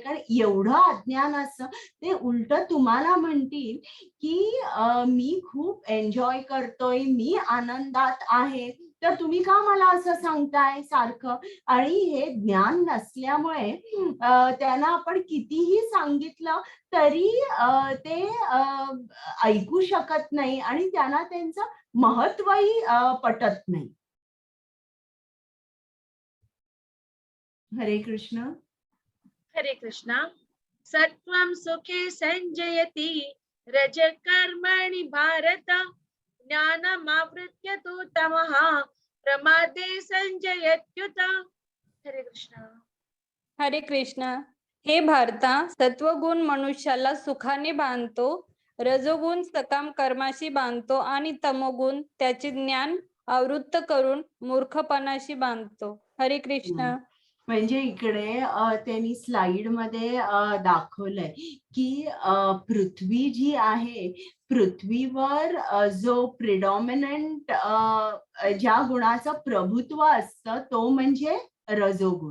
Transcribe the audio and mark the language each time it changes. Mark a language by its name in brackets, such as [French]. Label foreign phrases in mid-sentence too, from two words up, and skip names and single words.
[Marathi] कारण एवढं अज्ञान असतं, ते उलट तुम्हाला म्हणतील की मी खूप एन्जॉय करतोय, मी आनंदात आहे, तर तुम्ही का मला असं सांगताय सारखं. आणि हे ज्ञान नसल्यामुळे त्यांना आपण कितीही सांगितलं तरी ते ऐकू शकत नाही आणि त्यांना त्यांचं महत्वही पटत नाही. हरे कृष्ण. हरे कृष्णा. [Sanskrit] सत्वं सुखे संजयति रजकर्मणि भारत ज्ञानमावृत्य तु तमः प्रमादे संजयत्युत. [Marathi] हरे कृष्णा. हरे कृष्ण. हे भारता, सत्वगुण मनुष्याला सुखाने बांधतो, रजोगुण सकाम कर्माशी बांधतो आणि तमोगुण त्याचे ज्ञान आवृत्त करून मूर्खपणाशी बांधतो. हरे कृष्ण. म्हणजे इकडे त्यांनी स्लाइड मध्ये दाखवलंय की पृथ्वी जी आहे, पृथ्वीवर जो प्रिडॉमिनंट ज्या गुणाचं प्रभुत्व असतं तो म्हणजे रजोगुण.